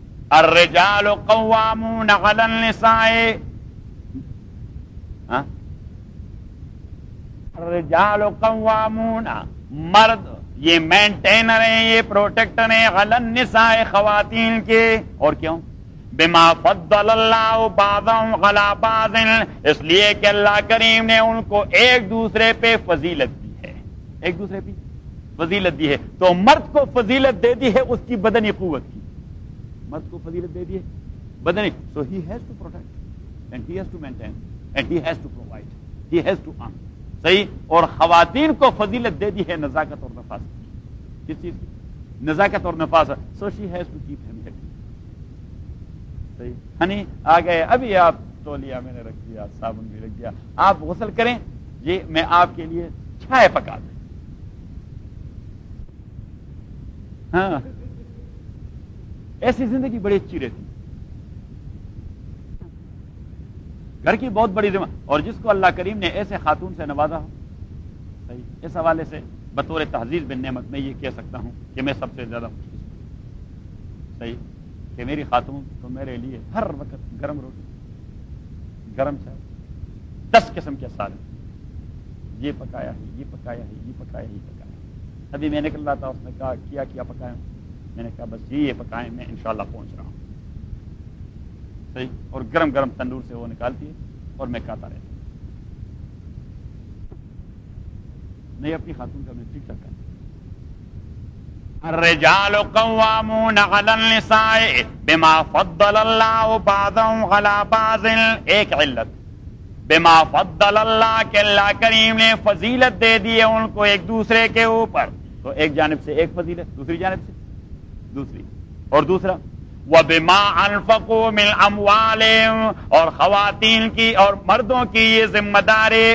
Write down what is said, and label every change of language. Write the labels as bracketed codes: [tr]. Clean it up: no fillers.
[ar] الرجال قوامون على النساء. الرجال قوامون [ur] مرد یہ مینٹینر ہیں یہ پروٹیکٹر ہیں [ar] على النساء [ur] خواتین کے. اور کیوں؟ [ar] بما فضل اللہ بعضهم على بعض [ur] اس لیے کہ اللہ کریم نے ان کو ایک دوسرے پہ فضیلت دی ہے. ایک دوسرے پہ فضیلت دی ہے تو مرد کو فضیلت دے دی ہے اس کی بدنی قوت کی. مرد کو فضیلت دے دی ہے بدنی. [en] So he has to protect and he has to maintain and he has to provide he has to arm. [ur] صحیح. اور خواتین کو فضیلت دے دی ہے نزاکت اور نفاست. کس چیز کی؟ نزاکت اور نفاست. [en] So she has to keep him head. [ur] Honey آ گئے ابھی آپ. تولیہ میں نے رکھ دیا صابن بھی رکھ دیا. آپ غسل کریں جی میں آپ کے لیے چائے پکا دوں. ہاں ایسی زندگی بڑی اچھی رہتی. گھر کی بہت بڑی ذمہ. اور جس کو اللہ کریم نے ایسے خاتون سے نوازا ہو صحیح. اس حوالے سے بطور تحزیز بن نعمت میں یہ کہہ سکتا ہوں کہ میں سب سے زیادہ خوش ہوں صحیح کہ میری خاتون تو میرے لیے ہر وقت گرم روٹی گرم چائے 10 قسم کے سال یہ پکایا ہے یہ پکایا ہے یہ پکایا ہے یہ پکایا. ابھی میں نکل رہا تھا اس نے کہا کیا کیا پکائے. میں نے کہا بس یہ پکائے میں انشاءاللہ پہنچ رہا ہوں صحیح. اور گرم گرم تندور سے وہ نکالتی ہے اور میں کھاتا رہتا ہوں. نہیں اپنی خاتون کا میں ٹھیک ٹھاک. [ar] الرجال قوامون على النساء بما فضل الله بعضهم على بعض. [ur] ایک علت [ar] بما فضل اللہ [ur] کہ اللہ کریم نے فضیلت دے دی ہے ان کو ایک دوسرے کے اوپر. تو ایک جانب سے ایک فضیلت دوسری جانب سے دوسری. اور دوسرا [ar] وبما انفقوا من اموالهم [ur] اور خواتین کی اور مردوں کی یہ ذمہ داری